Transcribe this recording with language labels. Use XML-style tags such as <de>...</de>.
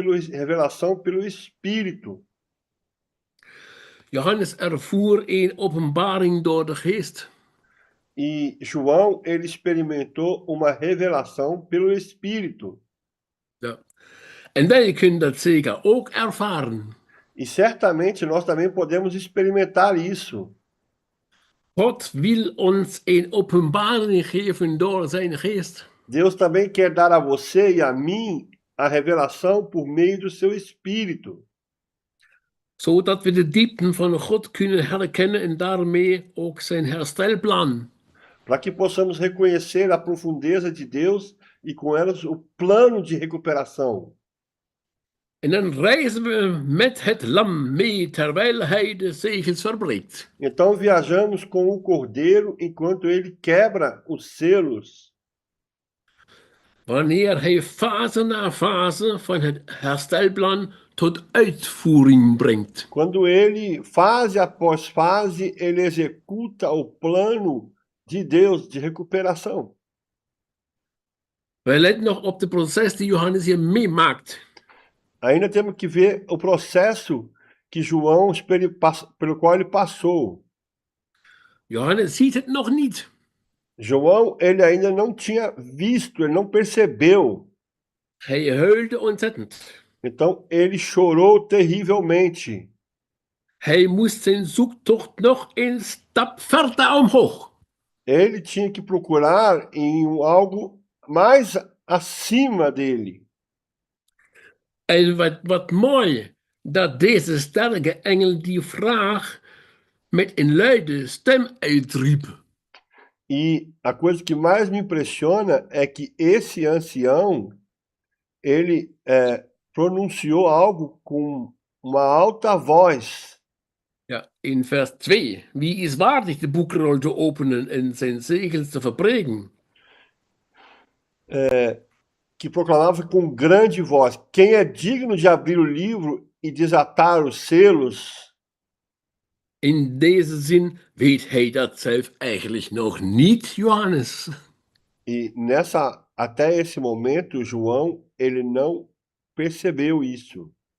<pt>Revelação pelo Espírito.</pt> <nl>Johannes ervoer een openbaring door de geest.</nl> <pt>E João, ele experimentou uma revelação pelo Espírito.</pt> <nl>Ja. En wij kunnen dat zeker ook ervaren.</nl> <pt>E certamente nós também podemos experimentar isso.</pt> <nl>God wil ons een openbaring geven door zijn geest.</nl> <pt>Deus também quer dar a você e a mim a revelação por meio do seu Espírito.</pt> <nl>Zodat we de diepten van God kunnen herkennen en daarmee ook zijn herstelplan.</nl> <pt>Para que possamos reconhecer a profundeza de Deus e com elas o plano de recuperação.</pt> <nl>En dan reizen we met het lam mee terwijl hij de zegels verbreekt.</nl> <pt>Então viajamos com o Cordeiro enquanto ele quebra os selos.</pt> <nl>Wanneer hij fase na fase van het herstelplan tot uitvoering brengt.</nl> <pt>Quando ele, fase após fase, ele executa o plano de Deus de recuperação.</pt> <nl>Wij letten nog op het proces die Johannes hier meemaakt.</nl> <pt>Ainda temos que ver o processo que João, pelo qual ele passou.</pt> <nl>Johannes ziet het nog niet.</nl> <pt>João, ele ainda não tinha visto, ele não percebeu.</pt> <nl>Hij huilde ontzettend.</nl> <pt>Então ele chorou terrivelmente.</pt> <nl>Hij moest zijn zoektocht nog een stap verder omhoog.</nl> <pt>Ele tinha que procurar em algo mais acima dele.</pt> <nl>En wat mooi dat deze sterke engel die vraag met een luide stem uitriep.</nl> <pt>E a coisa que mais me impressiona é que esse ancião, ele pronunciou algo com uma alta voz.</pt> <nl>Ja, in vers 2. Wie is waardig de boekrol te openen en zijn zegels te verbreken?</nl> <pt>Que proclamava com grande voz: quem é digno de abrir o livro e desatar os selos?</pt> <nl>In deze zin weet hij dat zelf eigenlijk nog niet, Johannes.</nl> <pt>E até esse momento, João, ele não percebeu isso.</pt>